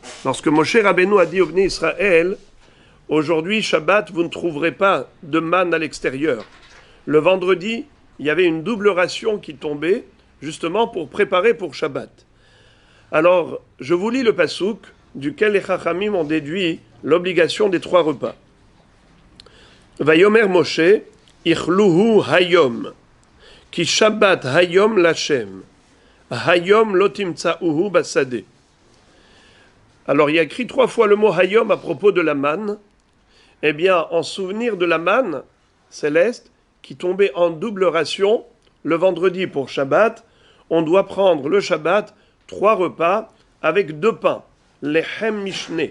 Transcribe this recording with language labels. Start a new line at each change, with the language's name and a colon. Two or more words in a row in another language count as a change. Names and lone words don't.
French: Lorsque Moshe Rabbeinu a dit au Bnei Israël, aujourd'hui, Shabbat, vous ne trouverez pas de manne à l'extérieur. Le vendredi, il y avait une double ration qui tombait, justement pour préparer pour Shabbat. Alors, je vous lis le Passouk, duquel les Chachamim ont déduit l'obligation des 3 repas.
Hebrew: ויאמר משה, אכלוהו היום, כי שבת היום לכם, היום לא תמצאוהו בשדה.
French: Alors, il y a écrit 3 fois le mot Hayom à propos de la manne. Eh bien, en souvenir de la manne céleste qui tombait en double ration le vendredi pour Shabbat, on doit prendre le Shabbat 3 repas avec 2 pains,
Hebrew: לחם משנה.